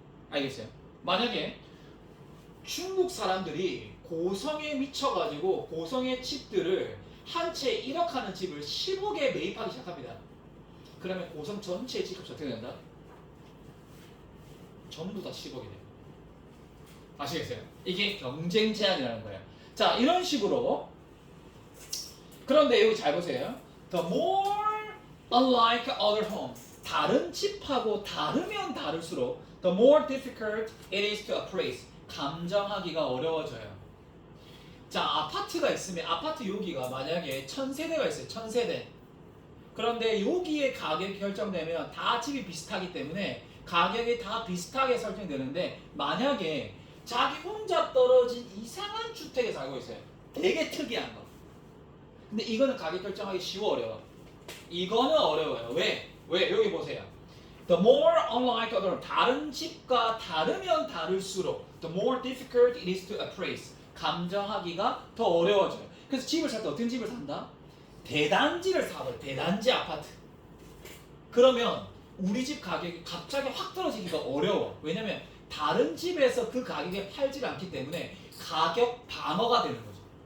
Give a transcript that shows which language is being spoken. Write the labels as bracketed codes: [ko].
[ko] 알겠어요? 만약에 중국 사람들이 고성에 미쳐가지고 고성의 집들을 한 채 1억 하는 집을 10억에 매입하기 시작합니다. 그러면 고성 전체의 집값이 어떻게 된다? 전부 다 10억이 돼요. 아시겠어요? 이게 경쟁 제한이라는 거예요. 자, 이런 식으로. 그런데 여기 잘 보세요. [en] The more unlike other home. [ko] 다른 집하고 다르면 다를수록 [en] the more difficult it is to appraise. [ko] 감정하기가 어려워져요. 자, 아파트가 있으면 아파트 여기가 만약에 1000세대가 있어요. 1000세대. 그런데 여기에 가격이 결정되면 다 집이 비슷하기 때문에 가격이 다 비슷하게 설정되는데 만약에 자기 혼자 떨어진 이상한 주택에 살고 있어요. 되게 특이한 거. 근데 이거는 가격 결정하기 쉬워 어려워. 이거는 어려워요. 왜? 여기 보세요. [en] The more unlike other, [ko] 다른 집과 다르면 다를수록 [en] the more difficult it is to appraise. [ko] 감정하기가 더 어려워져요. 그래서 집을 살 때 어떤 집을 산다? 대단지를 사버려. 대단지 아파트. 그러면 우리 집 가격이 갑자기 확 떨어지기가 어려워. 왜냐면 다른 집에서 그 가격에 팔지 않기 때문에 가격 방어가 되는 거죠.